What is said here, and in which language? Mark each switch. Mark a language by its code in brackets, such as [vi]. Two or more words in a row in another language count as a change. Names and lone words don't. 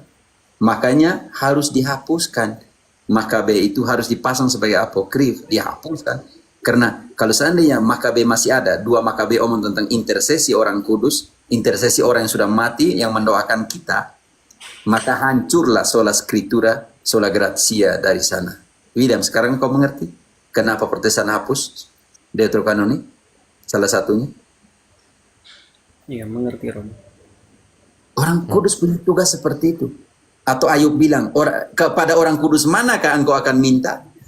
[id] Makanya harus dihapuskan. Makabe itu harus dipasang sebagai apokrif, dihapuskan. Karena kalau seandainya Makabe masih ada, 2 Makabe omong tentang intercesi orang kudus, intercesi orang yang sudah mati yang mendoakan kita, maka hancurlah [la] sola scriptura, sola grazia [id] dari sana. William, sekarang kau mengerti kenapa Protestan hapus Deuterokanoni? Salah satunya. Iya, mengerti Rom. Orang kudus punya tugas seperti itu. Atau Ayub bilang, kepada orang kudus manakah engkau akan minta?